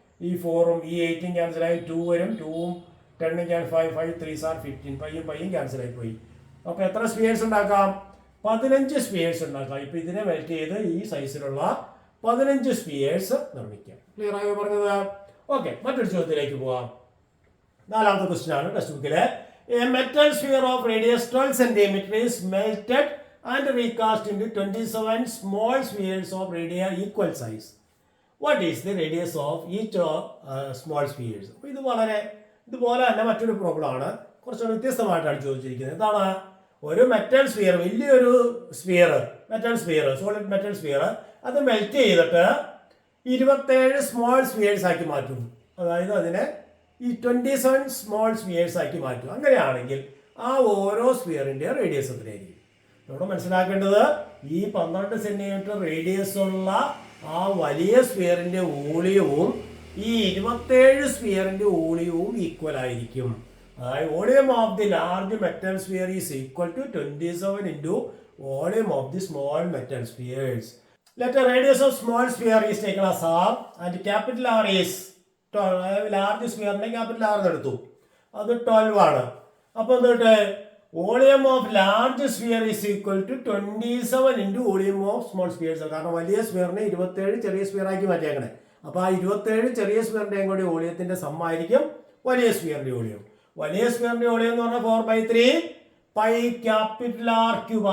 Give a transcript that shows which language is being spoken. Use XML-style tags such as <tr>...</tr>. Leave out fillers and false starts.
<ml>ഈ 4ഉം ഈ 8ഉം ക്യാൻസലായി 2 വരും. 2ഉം 10ഉം 5,</ml> <en>5 3s are 15.</en> <ml>പയ്യും ക്യാൻസലായി പോയി. അപ്പോൾ എത്ര സ്ഫിയേഴ്സ് ഉണ്ടാക്കാം? 15 സ്ഫിയേഴ്സ് ഉണ്ടാക്കാം. ഇപ്പം ഇതിനെ മെൽറ്റ് ചെയ്ത് ഈ സൈസിലുള്ള 15 സ്ഫിയേഴ്സ് നിർമ്മിക്കാം. ക്ലിയർ ആയോ പറഞ്ഞത്? ഓക്കെ, മറ്റൊരു ചോദ്യത്തിലേക്ക് പോവാം. 4ാമത്തെ ക്വസ്റ്റ്യൻ ആണ് ടെക്സ്റ്റ് ബുക്കിലെ.</ml> <en>A metal sphere of radius 12 cm is melted and recast into 27 small spheres of radius equal size. What is the radius of each small spheres?</en> <ml>ഇതുപോലെ തന്നെ മറ്റൊരു പ്രോബ്ലം ആണ്. കുറച്ചുകൂടി വ്യത്യസ്തമായിട്ടാണ് ചോദിച്ചിരിക്കുന്നത്. എന്താണ്? ഒരു മെറ്റൽ സ്ഫിയർ, വലിയൊരു സ്ഫിയർ, സോളിഡ് മെറ്റൽ സ്ഫിയർ, അത് മെൽറ്റ് ചെയ്തിട്ട് 27 സ്മോൾ സ്ഫിയേഴ്സ് ആക്കി മാറ്റുന്നു. അതായത് അതിനെ ഈ 27 സ്മോൾ സ്ഫിയേഴ്സ് ആക്കി മാറ്റും. അങ്ങനെയാണെങ്കിൽ ആ ഓരോ സ്ഫിയറിന്റെ റേഡിയസ് എത്രയായിരിക്കും? നമ്മൾ മനസ്സിലാക്കേണ്ടത് ഈ 12 cm റേഡിയസ് ഉള്ള ആ വലിയ സ്ഫിയറിന്റെ വോളിയവും ഈ 27 സ്ഫിയറിന്റെ വോളിയവും ഈക്വൽ ആയിരിക്കും.</ml> <en>അതായത് volume of the large metal sphere is equal to 27 into volume of the small metal spheres. Let the radius of small sphere is taken as r and capital R is</en> <ml>large സ്ഫിയറിന്റെ capital R എടുത്തു. അത് 12 ആണ്.</ml> <en>അപ്പോൾ എന്നിട്ട് volume of large sphere is equal to 27 into volume of small spheres.</en> <ml>കാരണം വലിയ സ്ഫിയറിനെ 27 ചെറിയ sphere ആക്കി മാറ്റിയേക്കണേ. അപ്പോൾ ആ 27 ചെറിയ സ്ഫിയറിന്റെയും കൂടി വോളിയത്തിന്റെ സമ്മായിരിക്കും വലിയ സ്ഫിയറിന്റെ വോളിയം. വലിയ സ്ഫിയറിന്റെ വോളിയം എന്ന് പറഞ്ഞാൽ 4/3 പൈ ക്യാപിറ്റൽ ആർ ക്യൂബ്.</ml>